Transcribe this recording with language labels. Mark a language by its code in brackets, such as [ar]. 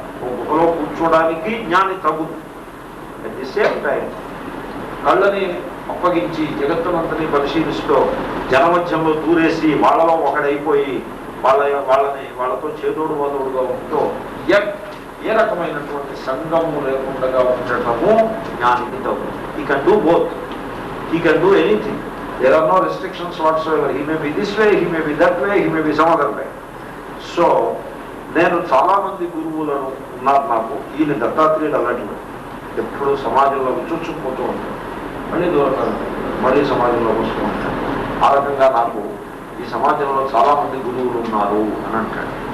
[te] ఒక గుహలో కూర్చోడానికి జ్ఞాని తగుదు. [en] at the same time [te] కళ్ళని అప్పగించి జగత్తునంతని పరిశీలిస్తూ జనమధ్యంలో దూరేసి వాళ్ళలో ఒకడైపోయి వాళ్ళతో చేదోడు వాదోడుగా ఉంటూ ఏ రకమైనటువంటి సంగము లేకుండా ఉండటము జ్ఞానికి తగుదు. [en] He can do both. He can do anything. There are no restrictions whatsoever. He may be this way, he may be that way, he may be some other way. [te] So, నేను చాలా మంది గురువులను ఉన్నారు నాకు. ఈయన దత్తాత్రేయుడు అలాంటి ఎప్పుడు సమాజంలో చుచ్చుకుపోతూ ఉంటాడు, మళ్ళీ దూరంగా మళ్ళీ సమాజంలో వస్తూ ఉంటాడు. ఆ రకంగా నాకు ఈ సమాజంలో చాలా మంది గురువులు ఉన్నారు అని అంటాడు.